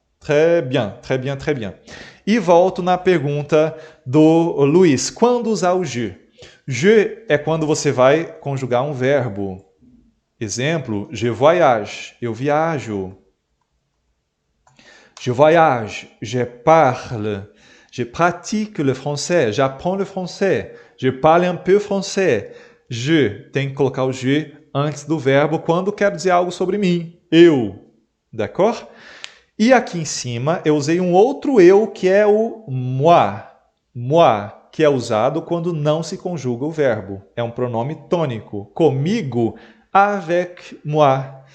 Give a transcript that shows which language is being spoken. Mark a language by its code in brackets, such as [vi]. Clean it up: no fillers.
[fr] Très bien, très bien, très bien. [pt] E volto na pergunta do Luiz. Quando usar o je? Je é quando você vai conjugar um verbo. Exemplo, [fr] je voyage, [pt] eu viajo. [fr] Je voyage, je parle, je pratique le français, j'apprends le français, je parle un peu français. [pt] Je, tem que colocar o je antes do verbo quando quero dizer algo sobre mim. Eu, d'accord? E aqui em cima eu usei um outro eu que é o moi. Moi, que é usado quando não se conjuga o verbo. É um pronome tônico. Comigo, [fr] avec moi.